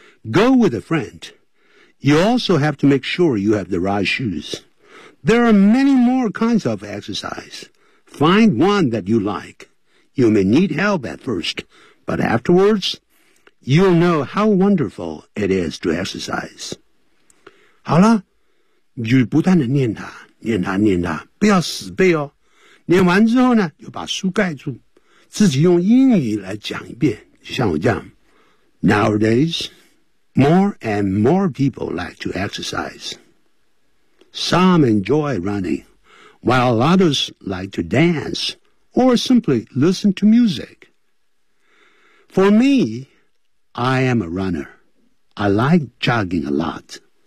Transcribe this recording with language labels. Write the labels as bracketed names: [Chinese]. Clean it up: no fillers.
[English] Go with a friend. You also have to make sure you have the right shoes. There are many more kinds of exercise. Find one that you like. You may need help at first, but afterwards, you'll know how wonderful it is to exercise. [Chinese] 好了。你就不断的念它，念它，念它，不要死背哦。念完之后呢，就把书盖住，自己用英语来讲一遍，像我这样。 [English] Nowadays, more and more people like to exercise. Some enjoy running, while others like to dance or simply listen to music. For me, I am a runner. I like jogging a lot.